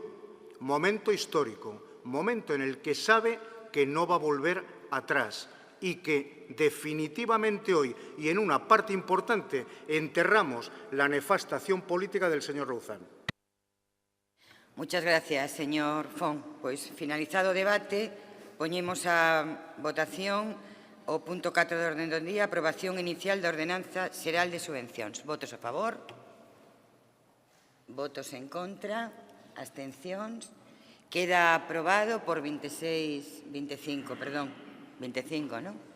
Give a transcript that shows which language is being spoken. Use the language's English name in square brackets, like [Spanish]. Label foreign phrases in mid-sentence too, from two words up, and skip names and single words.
[Spanish] Momento histórico, momento en el que sabe que no va a volver atrás y que definitivamente hoy y en una parte importante enterramos la nefasta acción política del señor Louzán. Muchas gracias, señor Fon. [Galician] Pois, finalizado o debate, poñemos a votación o punto 4 de orden do día, aprobación inicial da Ordenanza Xeral de Subvencións. Votos a favor? Votos en contra? Abstencións? Queda aprobado por 25, non?